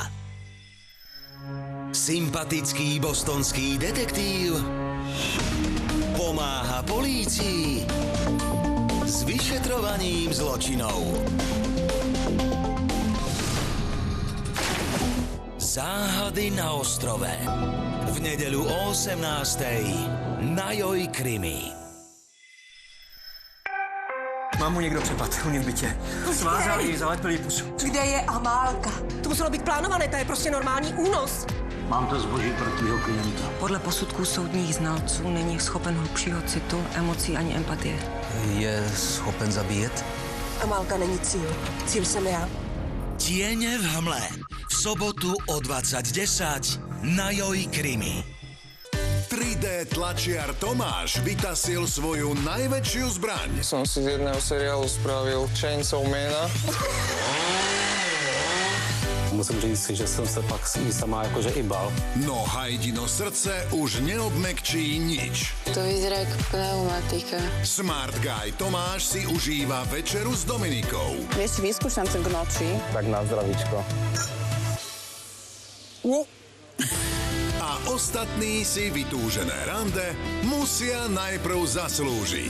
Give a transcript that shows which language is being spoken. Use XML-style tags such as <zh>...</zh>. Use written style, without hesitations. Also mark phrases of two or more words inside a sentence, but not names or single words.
<sk>Sympatický bostonský detektív pomáha polícii s vyšetrovaním zločinov. Záhady na ostrove. V nedeľu o 18:00 na Joj Krimi.</sk> <cs>Mám mu někdo přepad, u mě v bytě. Svázali, zalepili pusu. Kde je Amálka? To muselo být plánované, to je prostě normální únos. Mám to zboží pro tvýho klienta. Podle posudků soudních znalců není schopen hlubšího citu, emocí ani empatie. Je schopen zabíjet? Amálka není cíl. Cíl jsem já.</cs> <sk>Tiene v hmle. V sobotu o 20:10 na Joj Krimi. 3D tlačiar Tomáš vytasil svoju najväčšiu zbraň. Som si z jedného seriálu spravil Chainsaw Mana.</sk> <cs>Musím říct si, že jsem se pak sama jakože i bal.</cs> <sk>No Hajdino srdce už neobmekčí nič. To vyzerá ako pneumatika. Smart Guy Tomáš si užíva večeru s Dominikou. Vieš, vyskúšam to k noči. Tak na zdravíčko. A ostatní si vytúžené rande musia najprv zaslúžiť.</sk>